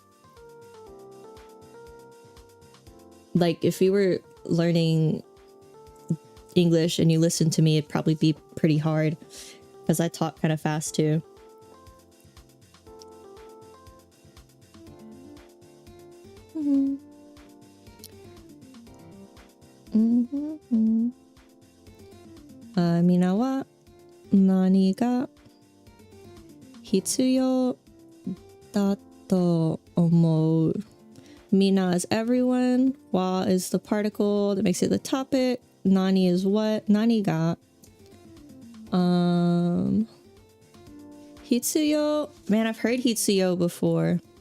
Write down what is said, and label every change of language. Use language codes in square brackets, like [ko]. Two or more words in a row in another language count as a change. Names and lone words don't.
[en] Like, if you were learning English and you listened to me, it'd probably be pretty hard, because I talk kind of fast too. [ja] Mina wa nani ga hitsuyo da to omou? [en] Mina is everyone, wa is the particle that makes it the topic, nani is what, [ja] nani ga hitsuyo. [en] Man, I've heard hitsuyo before.